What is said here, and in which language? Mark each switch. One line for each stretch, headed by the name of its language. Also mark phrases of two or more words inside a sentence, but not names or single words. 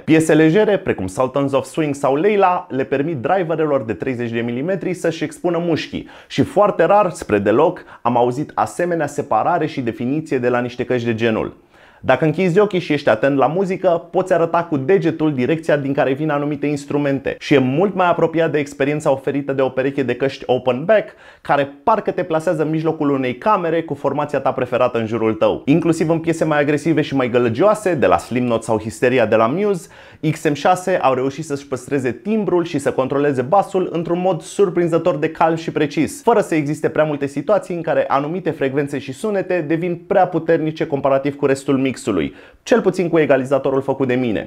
Romanian: Piese legere, precum Sultans of Swing sau Leila, le permit driverelor de 30 de mm să-și expună mușchii și foarte rar, spre deloc, am auzit asemenea separare și definiție de la niște căști de genul. Dacă închizi ochii și ești atent la muzică, poți arăta cu degetul direcția din care vin anumite instrumente și e mult mai apropiat de experiența oferită de o pereche de căști
English: open back,
Romanian: care parcă te plasează în mijlocul unei camere cu formația ta preferată în jurul tău. Inclusiv în piese mai agresive și mai gălăgioase, de la Slipknot sau Hysteria de la Muse, XM6 au reușit să-și păstreze timbrul și să controleze basul într-un mod surprinzător de calm și precis, fără să existe prea multe situații în care anumite frecvențe și sunete devin prea puternice comparativ cu restul mixului, cel puțin cu egalizatorul făcut de mine.